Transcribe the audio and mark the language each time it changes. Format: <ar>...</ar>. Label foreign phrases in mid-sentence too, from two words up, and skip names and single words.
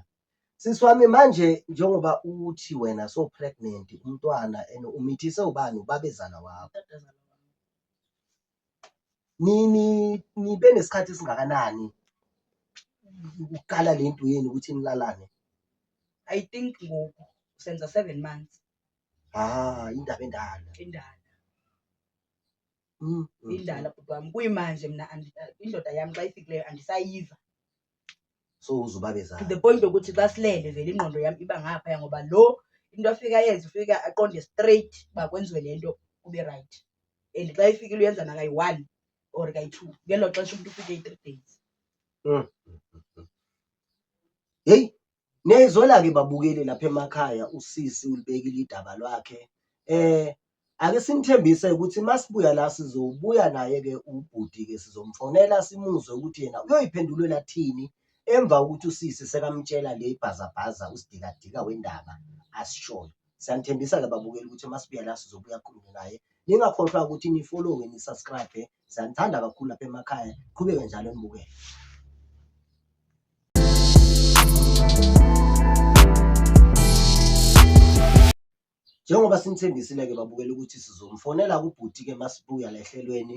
<zu>Siswami manje njengoba uthi wena</zu> <en>so pregnant</en> <zu>umntwana and umithise ubani? Ubabezala wakho. Nibe nesikhathi esingakanani ukukala le nto yenu ukuthi nilalane?</zu> <en>I think</en> <zu>ngoku senza 7 months. Indaba endala.</zu> <xh>Indala bhuti wam. Kuyimanje mna indoda yam xa ifikileyo andisayiva. So uzubabezala.</xh> <en>To the point</en> <xh>yokuthi xa silele vele ingqondo yam iba ngaphaya ngoba lo into afika yenza ufika aqonde straight uba kwenziwe le nto kube right. And xa ifikile uyenza nakayi-1 or kayi-2 ngelo xesha umntu ufike i-3 days.</xh> <zu>Hey, niyayizwela ke babukeli lapha emakhaya usisi ulibekile idaba lwakhe. ake sinithembise ukuthi masibuya la sizobuya naye-ke ubhuti-ke sizomfonela simuzwe ukuthi yena uyoyiphendulela thini emva kokuthi usisi sekamtshela le bhazabhaza usidikadika wendaba asishoyo. Siyanithembisa-ke babukeli ukuthi masibuya la sizobuya khulume naye. Ningakhohlwa ukuthi ni-follow-we ni-subscribe. Siyanithanda kakhulu lapha emakhaya. Qhubeke njalo nibukele. Njengoba sinithembisile-ke babukela ukuthi sizomfonela kubhuti-ke masibuya la ehlelweni.</zu>